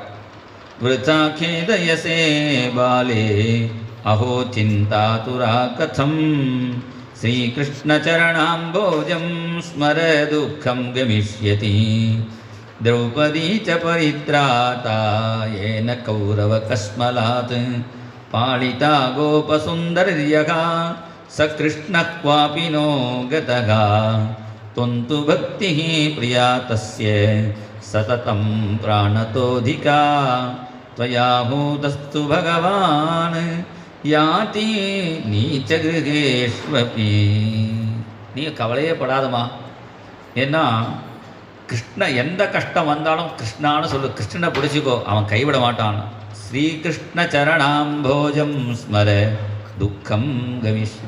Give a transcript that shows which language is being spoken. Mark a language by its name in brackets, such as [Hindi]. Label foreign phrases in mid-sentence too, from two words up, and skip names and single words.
[Sanskrit] वृथा खेदयसे बाले अहो चिन्ता तुरा कथं श्रीकृष्णचरणाम्भोजं स्मर दुःखं गमिष्यति द्रौपदी च परित्राता येन कौरव कश्मलात् पालिता गोपसुन्दर्यः च कृष्णः क्वापि नो गतः त्वन्तु भक्तिः प्रिया तस्य सततं प्राणतोऽधिका त्वया हूतस्तु भगवान् याति नीच गृहेष्वपि. [Tamil] நீ கவலையே படாதமா. ஏன்னா எந்த கஷ்டம் வந்தாலும் கிருஷ்ணான்னு சொல்லு, கிருஷ்ணனை பிடிச்சிக்கோ, அவன் கைவிட மாட்டான். [Sanskrit] श्रीकृष्ण चरणाम्भोजं स्मर दुःखं कविश्री.